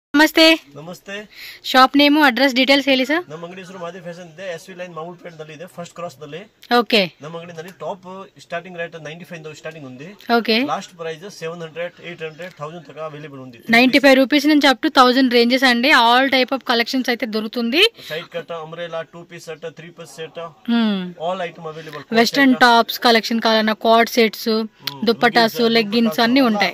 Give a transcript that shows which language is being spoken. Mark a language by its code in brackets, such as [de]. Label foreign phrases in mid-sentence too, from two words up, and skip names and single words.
[kn] ನಮಸ್ತೆ. ನಮಸ್ತೆ. [en] shop name address details [kn] ಹೇಳಿ ಸರ್. ನಮ್ಮ ಅಂಗಡಿ ಹೆಸರು ಮಾದಿ ಫ್ಯಾಷನ್ ಇದೆ. ಎಸ್ವಿ ಲೈನ್ ಮಾಮೂಲ್ಪೇಟ್ ನಲ್ಲಿ ಇದೆ, [en] first cross [kn] ನಲ್ಲಿ. ಓಕೆ. ನಮ್ಮ ಅಂಗಡಿನಲ್ಲಿ [en] top starting rate [kn] 95 [te] స్టార్టింగ్ ఉంది. ఓకే. [en] last price [te] 700, 800, 1000 దాకా అవైలబుల్ ఉంది. 95 రూపీస్ నుంచి [en] up to 1000 ranges [te] అండి. [en] all type of collections [te] అయితే దొరుకుతుంది. [en] side cut, umbrella, 2 piece set, 3 piece set, all item available. western tops collection [te] కావాలన్నా [en] cord sets, [te] దుప్పటాస్, లెగ్గిన్స్ అన్ని ఉంటాయి.